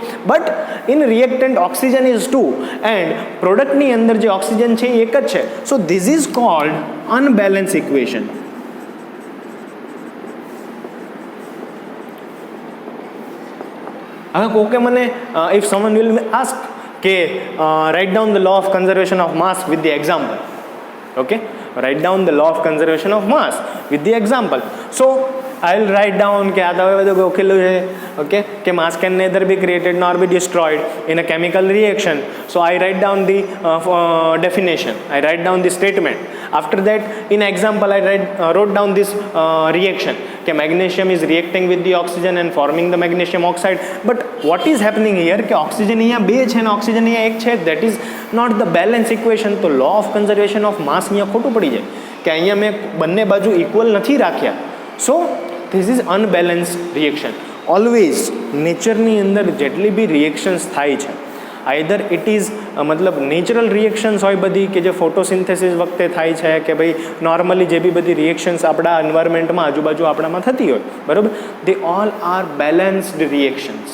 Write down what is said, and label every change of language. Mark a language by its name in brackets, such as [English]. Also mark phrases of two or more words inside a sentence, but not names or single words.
[English] But in reactant oxygen is 2 and [Gujarati] પ્રોડક્ટની અંદર જે ઓક્સિજન છે એ એક જ છે. [English] So this is called unbalance equation. [Gujarati] હવે કોકે મને [English] if someone will ask કે write down the law of conservation of mass with the example. Okay, write down the law of conservation of mass with the example. So I will write down [Gujarati] કે આ તો હવે બધું ગોખેલું છે, ઓકે, કે [English] mass can neither be created nor be destroyed in a chemical reaction. So I write down the definition, I write down the statement. After that in example I wrote down this reaction કે magnesium is reacting with the oxygen and forming the magnesium oxide. But what is happening here [Gujarati] કે ઓક્સિજન અહીંયા બે છે અને ઓક્સિજન અહીંયા એક છે, [English] that is not the balance equation. [Gujarati] તો [English] law of conservation of mass [Gujarati] અહીંયા ખોટું પડી જાય કે અહીંયા મેં બંને બાજુ ઇક્વલ નથી રાખ્યા. [English] So this is unbalanced reaction. [Gujarati] ઓલવેઝ નેચરની અંદર જેટલી બી રિએક્શન્સ થાય છે, [English] either it is [Gujarati] મતલબ નેચરલ રિએક્શન્સ હોય બધી કે જે ફોટોસિન્થેસિસ વખતે થાય છે, કે ભાઈ નોર્મલી જે બી બધી રિએક્શન્સ આપણા એન્વાયરમેન્ટમાં આજુબાજુ આપણામાં થતી હોય, બરાબર, [English] they all are balanced reactions.